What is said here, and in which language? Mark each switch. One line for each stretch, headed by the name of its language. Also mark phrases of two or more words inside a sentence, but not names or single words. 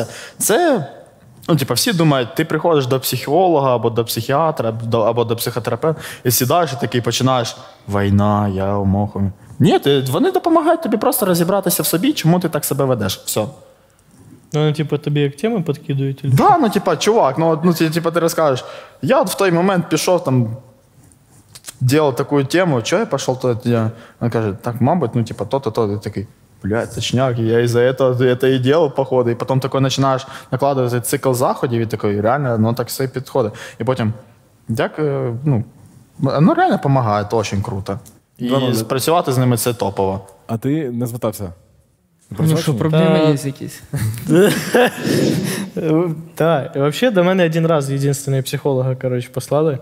Ukrainian: Це, ну, типа, всі думають, ти приходиш до психолога, або до психіатра, або до психотерапевта, і сідаєш і такий починаєш, війна, я умохаю. Ні, вони допомагають тобі просто розібратися в собі, чому ти так себе ведеш. Все. Ну, типа, тобі як теми підкидують? Так, да, ну, типа, чувак, ти розкажеш, я в той момент пішов, там,
Russian: делал такую тему, что я пошел туда?
Ukrainian: Он каже, так, мабуть, ну, типа, то-то, то-то.
Russian: Ты такой, блядь, точняк, я из-за этого это и делал, походу. И потом такой начинаешь накладывать цикл
Ukrainian: заходів, і такой, реально, ну, так все підходить. І потім, ну, реально допомагає, це дуже круто. І працювати з ними це топово. А ти не звертався? Ну що, проблеми є якісь? Так, і взагалі до мене один раз єдиний психолога, коротше, послали.